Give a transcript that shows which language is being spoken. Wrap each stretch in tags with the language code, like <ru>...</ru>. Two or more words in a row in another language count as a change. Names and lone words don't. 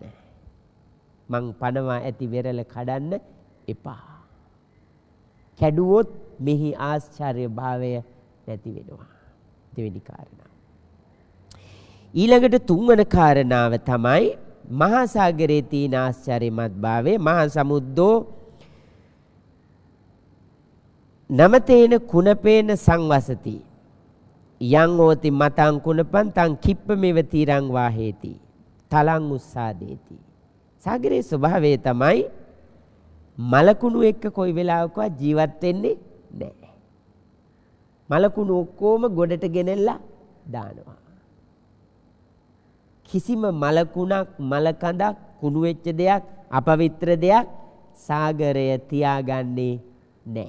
<si>මං පනවා ඇති වෙරළ කඩන්න එපා. කැඩුවොත් මෙහි ආශ්චර්ය භාවය නැති වෙනවා. දෙවෙනි කාරණාව. ඊළඟට තුන්වන කාරණාව තමයි මහා සාගරයේ තියෙන ආශ්චර්යමත් භාවය.</si> <pi>මහා සමුද්දෝ නමතේන කුණපේන සංවසති. යං ඕති මතං කුණපං තං කිප්පමෙව තීරං වාහේති. තලං උස්සාදේති.</pi> <si>සාගරයේ ස්වභාවය තමයි මලකුණු එක්ක කොයි වෙලාවකවත් ජීවත් වෙන්නේ නැහැ. මලකුණු ඔක්කොම ගොඩට ගෙනල්ලා දානවා. කිසිම මලකුණක් මලකඳක් කුණු වෙච්ච දෙයක් අපවිත්‍ර දෙයක් සාගරය තියාගන්නේ නැහැ.</si>